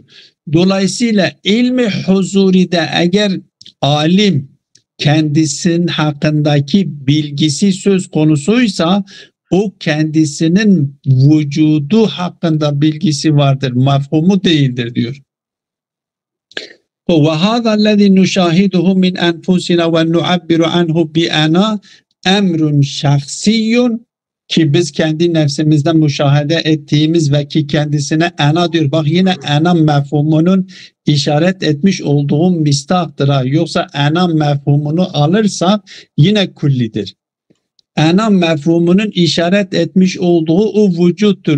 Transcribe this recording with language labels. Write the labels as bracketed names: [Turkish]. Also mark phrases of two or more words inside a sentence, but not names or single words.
[Turkish] Dolayısıyla ilmi huzuride eğer alim kendisinin hakkındaki bilgisi söz konusuysa, o kendisinin vücudu hakkında bilgisi vardır, mefhumu değildir diyor. [Arabic] وَهَذَا الَّذِي نُشَاهِدُهُ مِنْ أَنْفُسِنَا وَنُعَبِّرُ عَنْهُ بِأَنَا اَمْرٌ شَخْصِيٌّ [Turkish] ki biz kendi nefsimizde müşahede ettiğimiz ve ki kendisine ana diyor. Bak yine ana mefhumunun işaret etmiş olduğu mistahtır. Yoksa ana mefhumunu alırsa yine kullidir. Ana mefhumunun işaret etmiş olduğu o vücuttur.